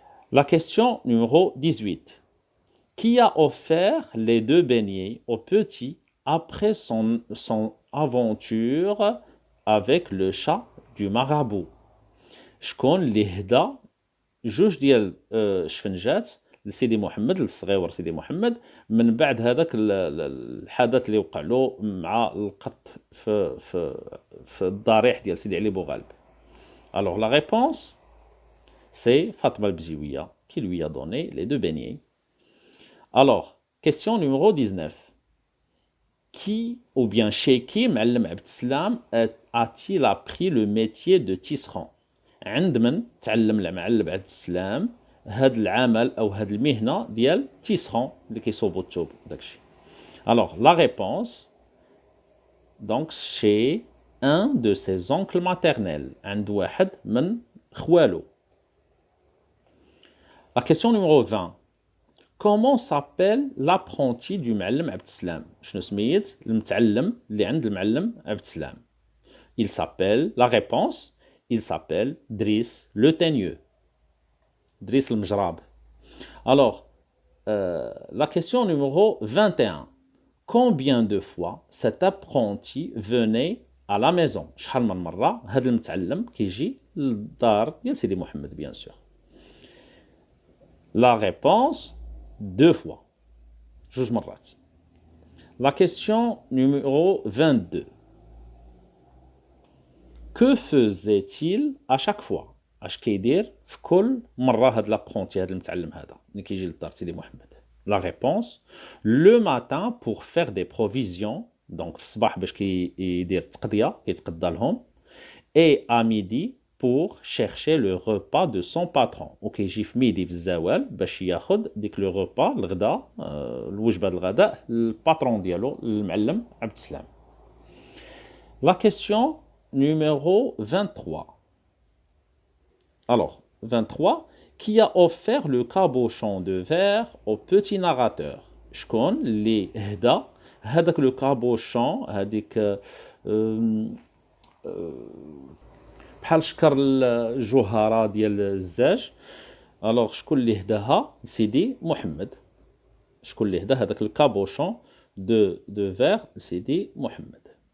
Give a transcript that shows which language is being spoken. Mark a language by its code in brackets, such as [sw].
[fr] La question numéro 18. Qui a offert les 2 beignets au petit après son aventure avec le chat du marabout? [ar] شكون اللي هدى 2 ديال شفنجات لسيدي محمد، للصغيور سيدي محمد، من بعد هذاك الحدث اللي وقع له مع القط في الضريح ديال سيدي علي بوغالب. [fr] Alors la réponse, c'est Fatma al-Bziouia qui lui a donné les 2 beignets. Alors, question numéro 19. Qui ou bien chez qui معلم عبد السلام a-t-il appris le métier de tisserand? [ar] عند من تعلم المعلم عبد السلام هاد العمل او هاد المهنه ديال تيسرون اللي كيصوبوا الثوب داكشي. [fr] Alors la réponse, donc chez un de ses oncles maternels, [ar] عند واحد من خوالو. [fr] La question numéro 20. Comment s'appelle l'apprenti du معلم عبد السلام؟ [ar] شنو سميت المتعلم اللي عند المعلم عبد السلام؟ [fr] Il s'appelle, la réponse, il s'appelle Driss le Teigneux. Driss le Mjrab. Alors, la question numéro 21. Combien de fois cet apprenti venait à la maison? [ar] شحال من مرة هذا المتعلم كيجي للدار ديال سيدي محمد [fr] bien sûr. La réponse, 2 fois. [ar] 2 مرات. [fr] La question numéro 22. Que faisait-il à chaque fois? [ar] اش كيدير في كل مرة هاد لابرونتي هاد المتعلم هذا اللي كيجي للدار سيدي محمد؟ [fr] La réponse, le matin pour faire des provisions, donc [ar] في الصباح باش كيدير التقضية كيتقضى لهم, [fr] et à midi pour chercher le repas de son patron. [ar] وكيجي في ميدي في الزوال باش ياخذ ديك لو روبا الغداء الوجبه الغداء الباترون ديالو المعلم عبد السلام. [fr] La question numéro 23. Alors, 23, qui a offert le cabochon de verre au petit narrateur? [ar] شكون اللي هدى هذاك لو كابوشون هذيك بحال شكر الجوهره ديال الزاج. الوغ شكون اللي هداها؟ سيدي محمد. شكون اللي هدا هذاك الكابوشون دو فير؟ سيدي محمد.